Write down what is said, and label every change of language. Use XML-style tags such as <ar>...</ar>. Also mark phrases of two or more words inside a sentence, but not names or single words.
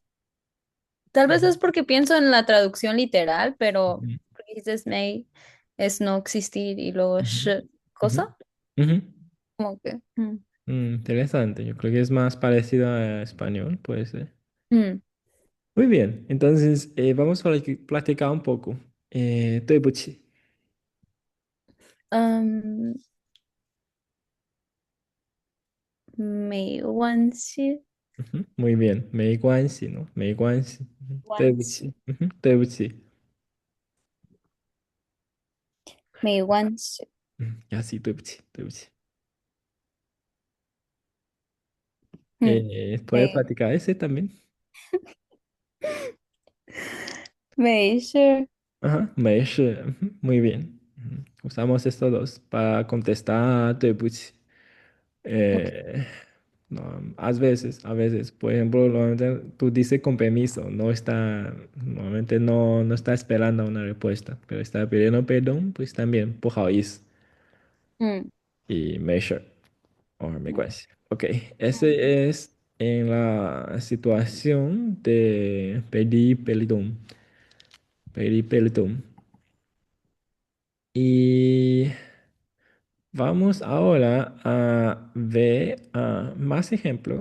<es>Tal vez es porque pienso en la traducción literal, pero Ujú, porque dices may es no existir y luego ujú, sh, ujú, cosa, ujú. como que. Interesante, yo creo que es más parecido a español, puede ser. Mm. Muy bien, entonces vamos a platicar un poco.</es> <zh>对不起. 嗯，没关系，</zh> <es>Ujú, muy bien,</es> <zh>没关系, ¿no? 没关系. Ujú, 关系，对不起. Ujú, 对不起. 没关系。</zh> <es>Ya sí,</es> <zh>对不起. 嗯，</zh> <es>¿Puede</es> <zh>没</zh> <es>platicar ese también?</es> <zh>没事。</zh> <es>Ajá,</es> <zh>没事.</zh> <es>Ujú, muy bien. Ujú, usamos estos dos para contestar</es> <zh>对不起.</zh> <es>Ok. Eh, no, a veces, por ejemplo, normalmente tú dices con permiso, normalmente no está esperando una respuesta, pero está pidiendo perdón, pues también,</es> <zh>不好意思, 嗯</zh> <es>y measure, o</es> <zh>没关系.</zh> <es>Ok, 嗯 ese es en la situación de pedir perdón. Y vamos ahora a ver más ejemplos.</es>